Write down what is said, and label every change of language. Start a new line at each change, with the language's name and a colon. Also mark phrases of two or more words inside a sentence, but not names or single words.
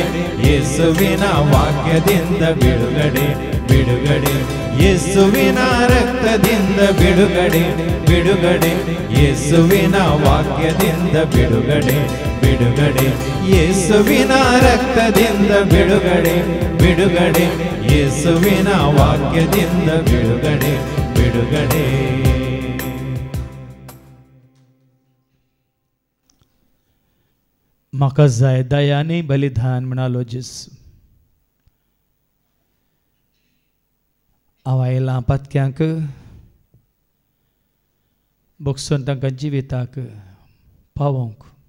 Kannada: ಯೇಸುವಿನ ವಾಕ್ಯದಿಂದ ಬಿಡುಗಡೆ ಬಿಡುಗಡೆ ಯೇಸುವಿನ ರಕ್ತದಿಂದ ಬಿಡುಗಡೆ ಬಿಡುಗಡೆ ಯೇಸುವಿನ ವಾಕ್ಯದಿಂದ ಬಿಡುಗಡೆ ಬಿಡುಗಡೆ ಯೇಸುವಿನ ರಕ್ತದಿಂದ ಬಿಡುಗಡೆ ಬಿಡುಗಡೆ ಯೇಸುವಿನ ವಾಕ್ಯದಿಂದ ಬಿಡುಗಡೆ ಬಿಡುಗಡೆ
Konkani: म्हाका जाय दयाने बलिदान म्हणालो जेसू हांव आयलां पातक्यांक बोगसून तांकां जिविताक पावोवंक